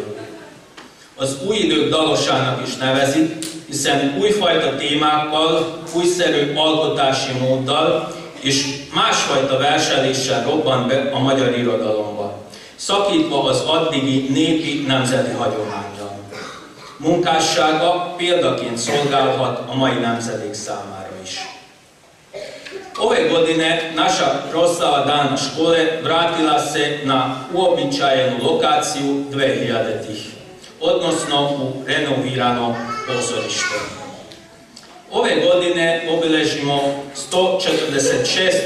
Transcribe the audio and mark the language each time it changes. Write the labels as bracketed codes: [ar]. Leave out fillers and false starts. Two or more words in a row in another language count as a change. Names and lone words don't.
[hu] Az új idők dalosának is nevezik, hiszen újfajta témákkal, újszerű alkotási móddal és másfajta verseléssel robbant be a magyar irodalomba, szakítva az addigi népi nemzeti hagyománnyal. Munkássága példaként szolgálhat a mai nemzedék számára is. [sr] Ove godine naša proslava Dana škole vratila se na uobičajenu lokaciju 2000-ih, odnosno u renovirano pozorište. Ove godine obilježimo 146.